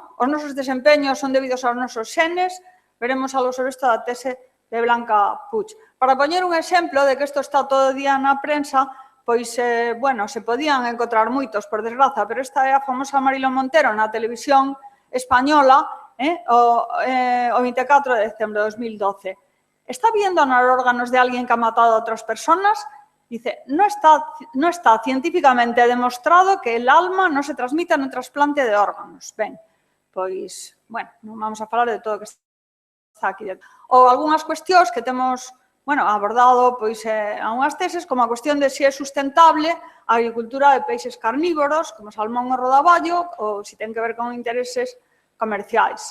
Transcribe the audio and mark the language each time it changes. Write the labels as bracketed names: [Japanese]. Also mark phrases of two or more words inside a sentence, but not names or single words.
[Galician] Os nosos desempeños son debidos aos nosos xenes, veremos algo sobre isto da tese de Blanca Puig. Para poñer un exemplo de que isto está todo o día na prensa, pois, bueno, se podían encontrar moitos, por desgraza, pero esta é a famosa Mariló Montero na televisión española, o 24 de decembro de 2012. [Spanish] ¿Está viendo nos órganos de alguien que ha matado a otras personas? Dice, no está científicamente demostrado que el alma no se transmita en el trasplante de órganos. [Galician] Ben, pois, bueno, non vamos a falar de todo o que está aquí dentro. Ou algunhas cuestións que temos, bueno, abordado, pois, algunhas teses, como a cuestión de se é sustentable a agricultura de peixes carnívoros, como salmón ou rodaballo, ou se ten que ver con intereses comerciais.